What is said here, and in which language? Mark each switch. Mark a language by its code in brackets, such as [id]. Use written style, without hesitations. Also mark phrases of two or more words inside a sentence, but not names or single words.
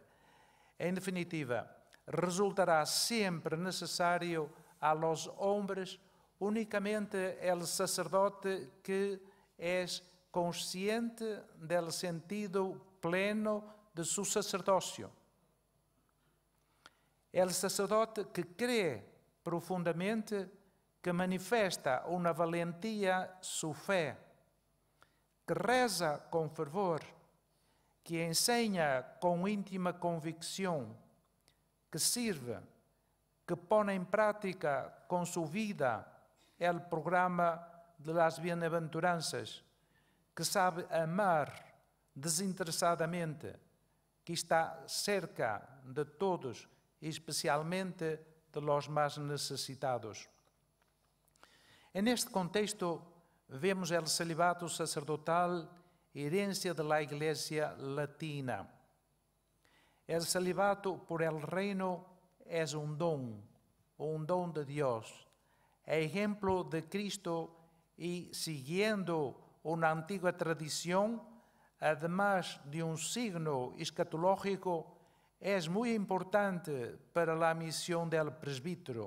[es] En definitiva, resultará siempre necesario a los hombres únicamente el sacerdote que es consciente del sentido pleno de su sacerdocio. El sacerdote que cree profundamente, que manifiesta una valentía su fe, que [pt] reza com fervor, que ensina com íntima convicção, que sirve, que põe em prática com sua vida o programa [es] de las bienaventuranças, [pt] que sabe amar desinteressadamente, [es] que está cerca de todos, especialmente de los más necessitados. [pt] Neste contexto, vemos o celibato sacerdotal [es] herencia de la Iglesia latina. El celibato por el reino es un don de Dios. Ejemplo de Cristo y siguiendo una antigua tradición, además de un signo escatológico, es muy importante para la misión del presbítero.